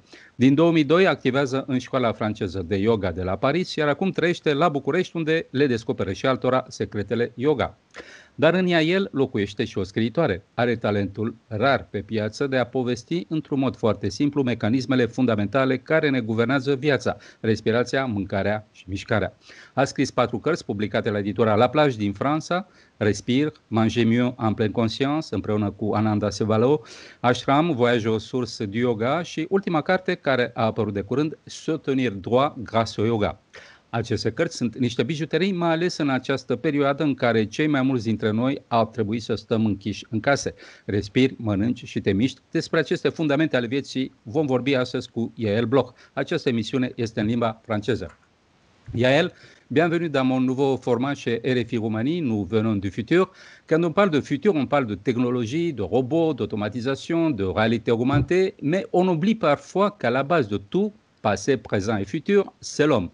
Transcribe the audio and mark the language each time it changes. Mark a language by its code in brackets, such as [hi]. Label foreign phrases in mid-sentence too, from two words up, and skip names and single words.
[ro] Din 2002 activează în școala franceză de yoga de la Paris, iar acum trăiește la București, unde le descoperă și altora secretele yoga. Dar în Yael locuiește și o scriitoare. Are talentul rar pe piață de a povesti într-un mod foarte simplu mecanismele fundamentale care ne guvernează viața: respirația, mâncarea și mișcarea. A scris 4 cărți publicate la editura La Plage din Franța: Respire, Manger mieux en pleine conscience, împreună cu Ananda Sevalo, Ashram, Voyage aux sources du yoga și ultima carte care a apărut de curând, Se tenir droit grâce au yoga. Aceste cărți sunt niște bijuterii, mai ales în această perioadă în care cei mai mulți dintre noi au trebuit să stăm închiși în case. Respiri, mănânci și te miști. Despre aceste fundamente ale vieții vom vorbi astăzi cu Yael Bloch. Această emisiune este în limba franceză. [fr] Yael, bienvenue dans mon nouveau format chez RFI Roumanie, nous venons du futur. Quand on parle de futur, on parle de technologie, de robots, d'automatisation, de réalité augmentée, mais on oublie parfois qu'à la base de tout, passé, présent et futur, c'est l'homme.